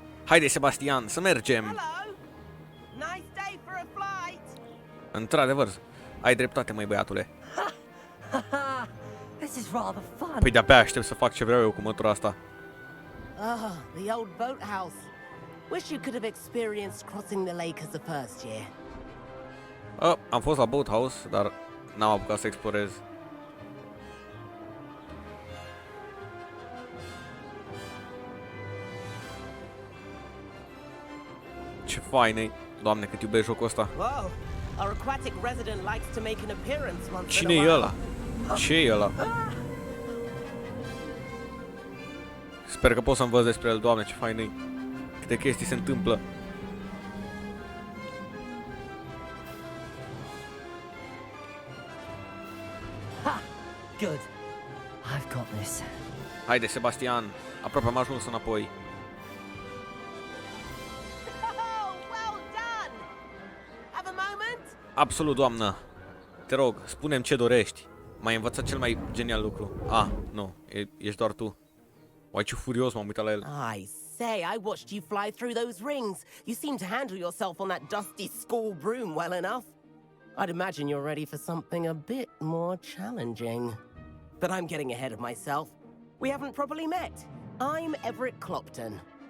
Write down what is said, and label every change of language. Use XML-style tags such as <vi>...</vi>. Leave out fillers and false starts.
<ro>Haide, Sebastian, să mergem.</ro> <en>Hello. Nice day for a flight.</en> <ro>Într-adevăr. Ai dreptate, măi, băiatule.</ro> <en>Haha, this is rather fun.</en> <ro>Păi de-abia aștept să fac ce vreau eu cu mătura asta.</ro> <en>Ah, the old boathouse. Wish you could have experienced crossing the lake as a first year.</en> <ro>Am fost la boathouse, dar n-am apucat să explorez. Ce fain e. Doamne, cât iubesc jocul ăsta.</ro> <en>Whoa, our aquatic resident likes to make an appearance once</en> <ro>Cine</ro> <en>in a</en> <ro>e</ro> <en>while.</en> <ro>ăla? Ce e ăla? Sper că pot să învăț despre el, Doamne, ce fain e. Câte chestii se întâmplă.</ro> <en>Ha! Good. I've got this.</en> <ro>Haide, Sebastian, aproape am ajuns înapoi.</ro> <en>Oh, well done! Have a moment?</en> <ro>Absolut, doamnă. Te rog, spune-mi ce dorești. M-ai învățat cel mai genial lucru. Nu, ești doar tu. Uai, ce furios m-am uitat la el.</ro> <en>I say, I watched you fly through those rings. You seem to handle yourself on that dusty school broom well enough. I'd imagine you're ready for something a bit more challenging. But I'm getting ahead of myself. We haven't properly met. I'm Everett Clopton.</en>